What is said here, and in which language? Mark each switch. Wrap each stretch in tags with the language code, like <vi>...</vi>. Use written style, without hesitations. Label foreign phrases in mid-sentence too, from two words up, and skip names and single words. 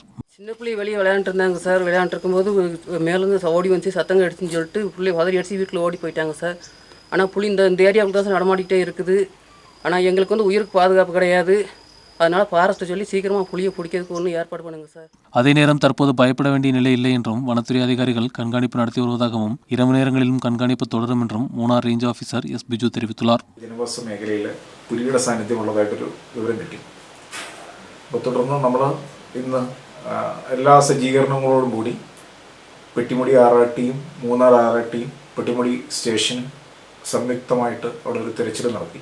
<ta>சின்ன பிள்ளை வெளியே விளையாண்டு இருந்தாங்க சார். விளையாண்டு இருக்கும்போது மேலேருந்து ஓடி வந்து சத்தங்க அடிச்சுன்னு சொல்லிட்டு பிள்ளை உதறி அடிச்சு வீட்டில் ஓடி போயிட்டாங்க சார். ஆனால் புலி இந்த ஏரியாவுக்கு தான் நடமாடிக்கிட்டே இருக்குது. ஆனால் எங்களுக்கு உயிருக்கு பாதுகாப்பு கிடையாது. அதனால் ஃபாரஸ்ட்டை சொல்லி சீக்கிரமாக புலியை பிடிக்கிறதுக்கு ஒன்றும் ஏற்பாடு பண்ணுங்க சார். அதே நேரம் தற்போது பயப்பட வேண்டிய நிலை இல்லை என்றும் வனத்துறை அதிகாரிகள் கண்காணிப்பு நடத்தி வருவதாகவும் இரவு நேரங்களிலும் கண்காணிப்பு தொடரும் என்றும் മൂന്നാർ</ta> <en>range officer</en> <ta>എസ് ബിജു தெரிவித்துள்ளார்.</ta> <ml>ജനവാസ മേഖലയിൽ പുലിയുടെ സാന്നിധ്യമുള്ളതായിട്ടൊരു വിവരം കിട്ടി. അപ്പോൾ തുടർന്ന് നമ്മൾ ഇന്ന് എല്ലാ സജ്ജീകരണങ്ങളോടും കൂടി പെട്ടിമുടി ആറാട്ടിയും മൂന്നാർ ആറാട്ടിയും പെട്ടിമുടി സ്റ്റേഷനും സംയുക്തമായിട്ട് അവിടെ ഒരു തിരച്ചിൽ നടത്തി.</ml>